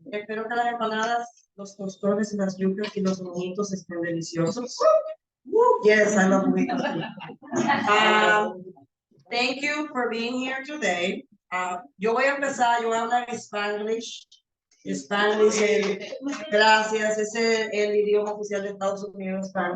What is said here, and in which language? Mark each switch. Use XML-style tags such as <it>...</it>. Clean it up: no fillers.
<es>Espero que las empanadas, los tostones, las yucas y los mojitos estén deliciosos.</es> <en>Yes, I love mojitos. Thank you for being here today.</en> <es>Yo voy a empezar, yo voy a hablar Spanish. Spanish, gracias, ese es el idioma oficial de Estados Unidos.</es>